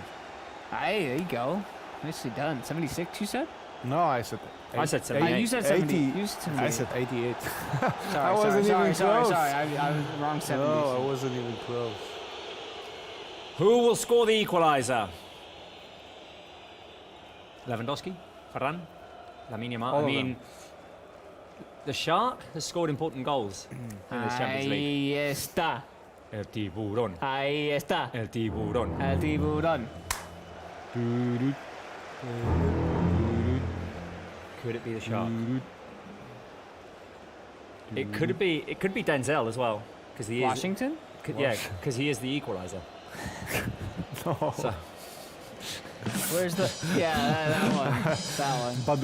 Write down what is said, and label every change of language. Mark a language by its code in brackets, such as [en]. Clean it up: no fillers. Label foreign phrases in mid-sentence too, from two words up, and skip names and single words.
[en] Hey, there you go. Nicely done. 76, you said? No, I said. I said 78. You said 70. 80. You said 78. I said 88. Sorry, sorry. I was wrong 70. No, I wasn't even close. Who will score the equalizer? Lewandowski? Ferran? Lamine Yamal? All I of mean, them. the Shark has scored important goals in this Champions League. [es] Ahí está. El tiburón. Ahí está. El tiburón. El tiburón. [en] Could it be the Shark? It could be Denzel as well, because he is. Washington? Yeah, because he is the equalizer. No. So, Where's the? Yeah, that one. That one.